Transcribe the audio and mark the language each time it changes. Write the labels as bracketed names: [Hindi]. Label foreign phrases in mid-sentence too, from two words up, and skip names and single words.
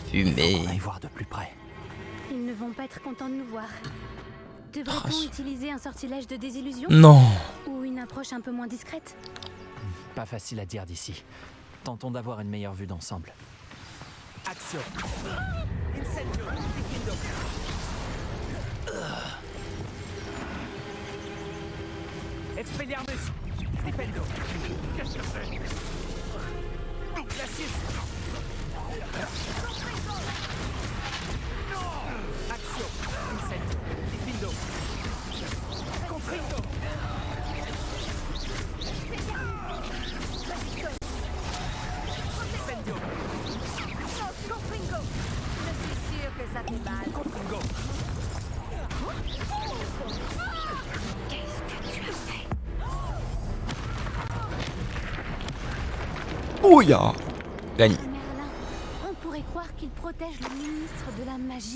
[French] Faut fumer. qu'on aille voir de plus près. Ils ne vont pas être contents de nous voir. Devrait-on Oh, utiliser un sortilège de désillusion? Non. Ou une approche un peu moins discrète? Pas facile à dire d'ici. Tentons d'avoir une meilleure vue d'ensemble. Action. Expelliarmus. Flipendo. Glacius. Action. Incendio. Diffindo. Confringo. Incendio. Confringo. Je suis sûr que ça fait mal. Confringo. Ouya. Gagné. Merlin, on pourrait croire qu'il protège le ministre de la magie.